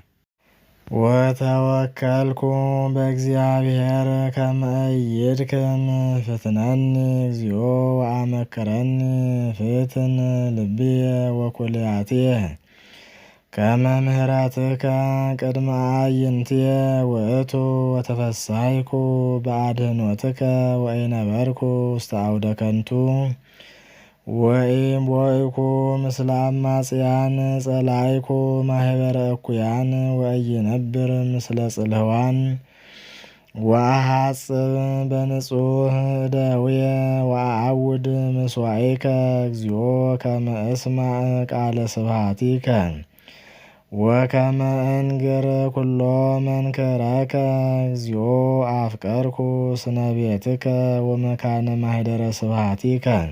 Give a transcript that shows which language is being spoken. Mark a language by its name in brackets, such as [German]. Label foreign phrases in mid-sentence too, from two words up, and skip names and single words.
[Geez] ወተወከልኩ በእግዚአብሔር ከመ ኢይድክም ፍትነኒ እግዚኦ ወአመክረኒ ፍትን ልብየ ወኩልያትየ ከመ ምህረትከ ቅድመ አዕይንትየ ውእቱ ወተፈሳይኩ በአድኅኖትከ ወኢነበርኩ ውስተ አውደ ከንቱ ወኢምቦእኩ ምስለ አማጽያን ጸላይኩ ማኅበረ እኩያን ወኢይነብር ምስለ ጽልህዋን ወአሐጽብ በንጹሕ እደውየ ወአዐውድ ምስዋኢከ እግዚኦ ከመ እስማዕ ቃለ ስብሐቲከ ወከመ እንግር ኩሎ መንክረከ እግዚኦ አፍቀርኩ ስነ ቤትከ ወመካነ ማኅደረ ስብሐቲከ